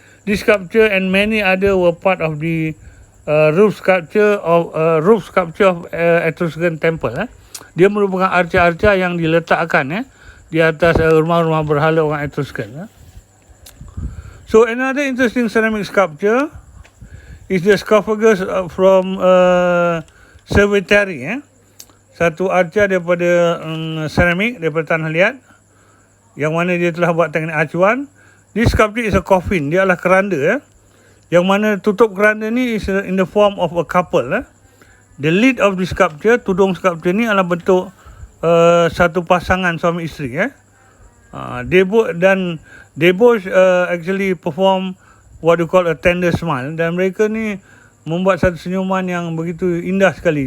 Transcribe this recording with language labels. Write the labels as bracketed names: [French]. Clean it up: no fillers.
[English] This sculpture and many other were part of the roof sculpture of Etruscan temple. [Malay] Dia merupakan arca-arca yang diletakkan di atas rumah-rumah berhala orang Etruscan. [English] So another interesting ceramic sculpture is the sarcophagus from Cerveteri. [Malay] Satu arca daripada ceramic, daripada tanah liat, yang mana dia telah buat teknik acuan. [English] This sculpture is a coffin. [Malay] Dia adalah keranda. Yang mana tutup keranda ni [English] is in the form of a couple. The lid of the sculpture, [Malay] tudung sculpture ni adalah bentuk satu pasangan suami isteri. [English] They both actually perform what you call a tender smile, [Malay] dan mereka ni membuat satu senyuman yang begitu indah sekali.